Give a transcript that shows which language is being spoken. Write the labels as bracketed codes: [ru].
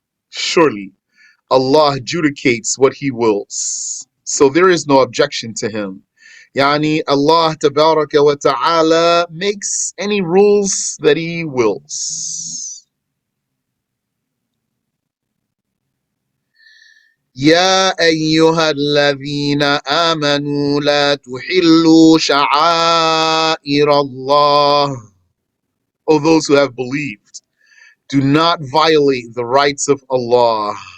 [en] Surely Allah adjudicates what He wills. So there is no objection to Him. Yani Allah tabaraka wa ta'ala makes any rules that He wills. [ar] يا أيها الذين آمنوا لا تحلوا شعائر الله. [en] O those who have believed, do not violate the rights of Allah.